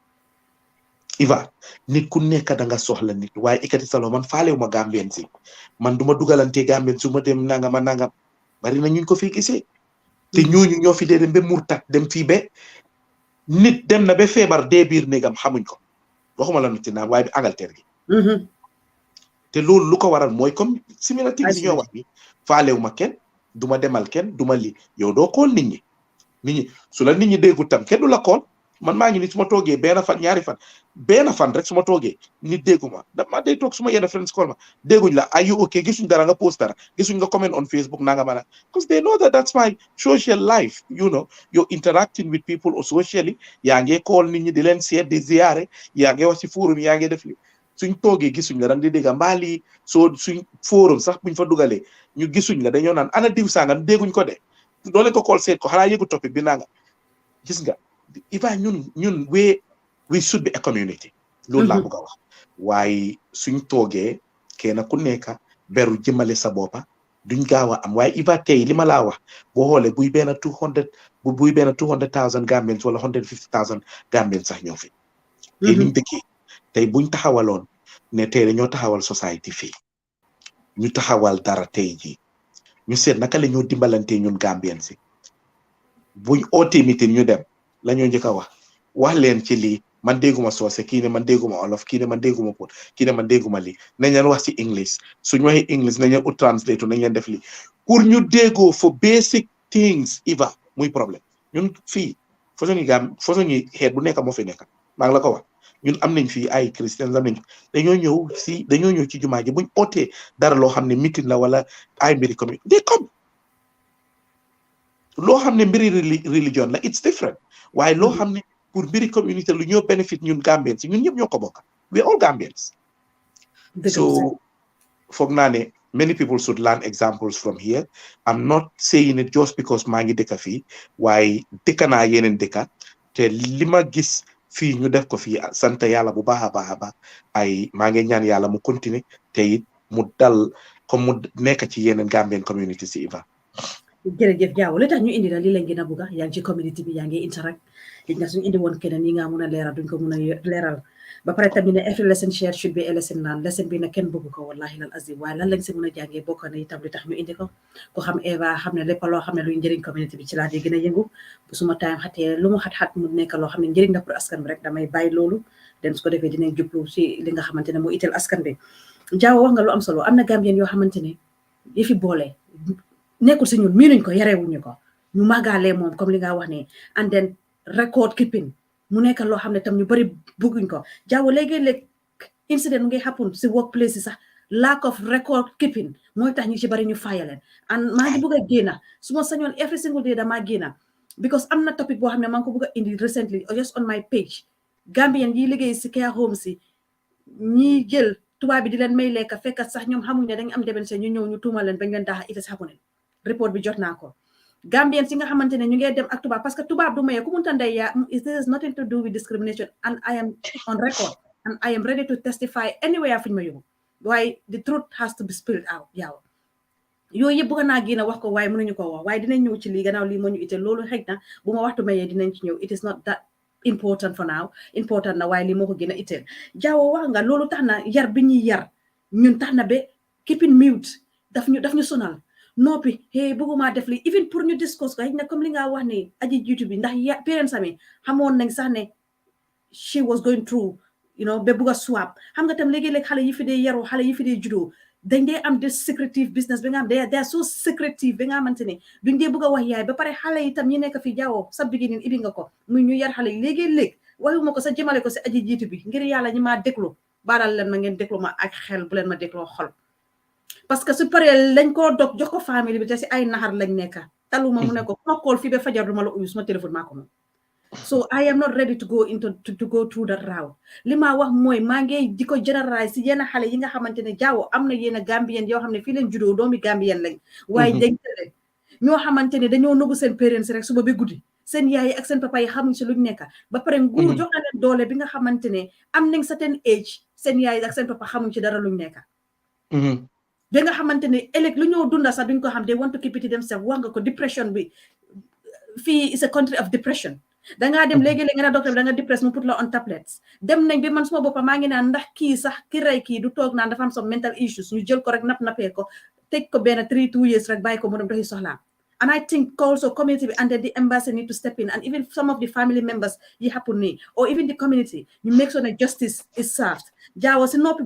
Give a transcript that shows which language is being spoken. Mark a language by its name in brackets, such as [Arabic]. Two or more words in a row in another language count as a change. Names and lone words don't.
[Wolof] Iva nit ku nekk da nga soxla nit waaye ikkati salo man faalewu ma Gambien si man duma dugalante Gambien su ma dem nangam bari na ñu ko fi gisee te ñooñu ñoo fi dee dem ba murtat dem fii ba nit dem na ba feebar dee biir néegam xamuñ ko waxuma la nit naan waaye bi Angleterre gi te loolu lu ko waral mooy comme [English] similar things [Wolof] yi ñoo wax ni faalewu ma kenn duma demal kenn duma li yow doo xool nit ñi su la nit ñi déggu tam kenn du la xool man maa ngi ni su ma toogee benn fan ñaari fan rek su ma toogee nit déggu ma dama day toog su ma yenn [English] friends call [Wolof] ma dégguñ la [English] are you okay [Wolof] gisuñ dara nga post dara gisuñ nga [English] comment on Facebook [Wolof] nanga mana [English] because they know that that's my social life you know you're interacting with people or socially [Wolof] yaa ngi call nit ñi di leen seet di ziyaare yaa ngi wax ci forum yaa ngi def li suñ toogee gisuñ la dang di dégga mbaali soo suñ forum sax buñ fa dugalee ñu gisuñ la dañoo naan ana diw sangam dégguñ ko de doo leen ko call seet ko xanaa yëgu topic bi nanga gis nga Iva ñun [English] we should be a community [Wolof] loolu laa bëgg a wax waaye suñ toogee kenn ku nekk beru jëmale sa boppa duñ gaaw a am waaye Iva tey li ma laa wax boo xoolee buy benn 200,000 Gambians wala 150,000 Gambians sax ñoo fi tey niñ dëkkee tey buñ taxawaloon ne tey dañoo taxawal society fii ñu taxawal dara tey jii ñu seet naka la ñoo dimbalante ñun Gambians si buñ ootee meeting ñu dem la ñoo njëkk a wax leen ci lii man dégguma soose kii ne man dégguma olof kii ne man dégguma pot kii ne man dégguma lii nañ leen wax ci English suñ waxee English nañ leen ut translate nañ leen def lii pour ñu déggoo [English] for basic things [Wolof] Iva muy problème ñun fii façon yi xeet bu nekk moo fi nekk maa ngi la ko wax ñun am nañ fii ay christians am nañ dañoo ñëw ci jumaa ji buñ ootee dara loo xam ne meeting la wala ay mbiri commune [English] they come [Wolof] loo xam ne mbiri religion la [English] it's different [Wolof] waaye loo xam ne pour mbiri communauté lu ñoo benefit ñun Gambians si ñun ñëpp ñoo ko bokk [English] we all Gambians [Wolof] so foog naa ne [English] many people should learn examples from here I'm not saying it just because [Wolof] maa ngi dëkka fii waaye dëkka naa yeneen dëkka te li ma gis fii ñu def ko fii sant yàlla bu baax a baax ay maa ngi ñaan yàlla mu continuer te it mu dal comme mu nekk ci yeneen [English] Gambian community [Wolof] si Iva jërëjëf Jaaw li tax ñu indi la li lañ gën a bëgg yaa ngi ci community bi yaa ngi interact li nga suñu indi woon keneen yi nga mun a leeral duñ ko mun a leeral ba pare tamit ne [English] every lesson share should be a lesson learned [Wolof] lesson bi nag kenn bëgg ko [Arabic] والله العظيم [Wolof] waaye lan lañ si mun a jàngee bokk na itam li tax ñu indi ko xam Eva xam ne lépp loo xam ne luy njëriñ community bi ci laa di gën a yëngu bu suma time xatee lu mu xat-xat mu nekk loo xam ne njëriñ la pour askan bi rek damay bàyyi loolu dem su ko defee dinañ jublu si li nga xamante ne moo itteel askan bi Jaaw wax nga lu am solo am na Gambien yoo xamante ne yi fi boole nekkul si ñun miinuñ ko yarewuñu ko ñu màggaalee moom comme li nga wax ne [English] and then record keeping [Wolof] mu nekk loo xam ne tam ñu bari bëgguñ ko Jaaw léegi-léeg incident mu ngi happen si workplace yi sax [English] lack of record keeping [Wolof] mooy tax ñu ci bari ñu fayaleen and maa ngi bëgg a génna su ma sañoon [English] every single day [Wolof] damaa génna because am na topic boo xam ne maa ngi ko bëgg a indi [English] recently just on my page [Wolof] Gambien yi liggéey si [English] care home [Wolof] si ñi jël tubaab bi di leen may lekka fekkat sax ñoom xamuñ ne dañ am debense ñu ñëw ñu tuumal leen bañ leen daaxa it is happening report bi jot naa ko Gambien si nga xamante ne ñu ngi dem ak tubaab [French] parce que [Wolof] tubaab du maye ku munta ndey yaa [English] this has nothing to do with discrimination and I am on record and I am ready to testify anywhere [Wolof] fu ñu ma yóbbu waaye [English] the truth has to be spilled out [Wolof] Jaaw yooyu yëpp bëgg naa génn wax ko waaye mënuñu ko wax waaye dinañ ñëw ci lii gannaaw lii moo ñu itteel loolu xëy na bu ma waxtu mayee dinañ ci ñëw [English] it is not that important for now [Wolof] important na waaye lii moo ko gën a itteel Jaaw wax nga loolu tax na yar bi ñuy yar ñun tax na ba [English] keeping mute [Wolof] daf ñu sonal noppi hey bëgguma def li even pour ñu discuss ko xëy na comme li nga wax ne aji jiitu bi ndax parents ami xamoon nañ sax ne [English] she was going through [Wolof] ba bugg a swap xam nga tam léegi-léeg xale yi fi dee yaru xale yi fi dee juddoo dañ dee am des [English] secretive business [Wolof] bi nga xam [English] they are so secretive [Wolof] bi nga xamante ne duñ dee bëgg a wax yaay ba pare xale yi tam ñi nekk fi Jaaw sa beginning ibi nga ko muy ñu yar xale yi léegi-léeg waxuma ko sa jëmale ko si aji jiitu bi ngir yàlla ñi maa déglu baalal leen ma ngeen déglu ma ak xel bu leen ma dégloo xol [French] parce que [Wolof] su paree lañ koo dog jox ko famille bi te si ay naxar lañ nekka taluma mu ne ko ma call fi be fajar duma la uyu suma téléphone maa ko moom [English] so I am not ready to go to go through that route [Wolof] li ma wax mooy maa ngi di ko généraliser si yenn xale yi nga xamante ne jaawo am na yenn Gambien yoo xam ne fii leen juddoo doomi Gambien lañ waaye dañ leen ñoo xamante ne dañoo nëbbu seen parents rek suba ba guddi seen yaay yi ak seen papa yi xamuñ si luñ nekk ba pare nguur jox na leen doole bi nga xamante ne am nañ [English] certain age [Wolof] seen yaay yi ak seen papa xamuñ ci dara luñ nekk ba nga xamante ne ëllëg lu ñoo dunda sax duñ ko xam [English] they want to keep it to themselves [Wolof] wax nga ko depression bi fii [English] is a country of depression [Wolof] dangaa dem léegi-léegi nga ne docteur bi da nga depress mu put la [English] on tablets [Wolof] dem nañ bi man suma boppa maa ngi naan ndax kii sax ki rey kii du toog naan dafa am [English] some mental issues [Wolof] ñu jël ko rek nappee ko tëj ko benn 2 years rek bàyyi ko mu dem doxi soxlaam [English] and I think also community and the embassy need to step in and even some of the family members yi happen nii or even the community you make sure that justice is served [Wolof] jaawo si noppi